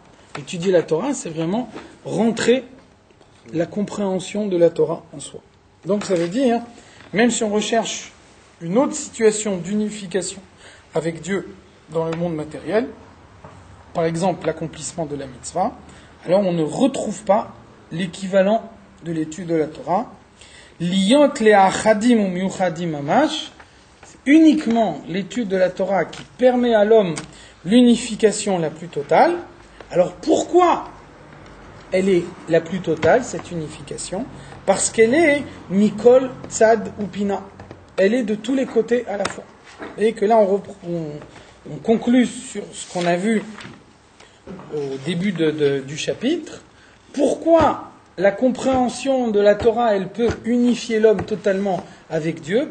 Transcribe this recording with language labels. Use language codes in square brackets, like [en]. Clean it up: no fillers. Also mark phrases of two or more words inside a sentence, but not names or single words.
[fr] Étudier la Torah, c'est vraiment rentrer la compréhension de la Torah en soi. Donc ça veut dire, même si on recherche une autre situation d'unification avec Dieu dans le monde matériel, par exemple l'accomplissement de la mitzvah, alors on ne retrouve pas l'équivalent de l'étude de la Torah. [he] להיות לאחדים ומיוחדים ממש, [fr] c'est uniquement l'étude de la Torah qui permet à l'homme l'unification la plus totale. Alors pourquoi elle est la plus totale, cette unification ? Parce qu'elle est [he] מכל, צד ופינה. [fr] Elle est de tous les côtés à la fois. Vous voyez que là, on conclut sur ce qu'on a vu au début du chapitre. Pourquoi la compréhension de la Torah, elle peut unifier l'homme totalement avec Dieu ?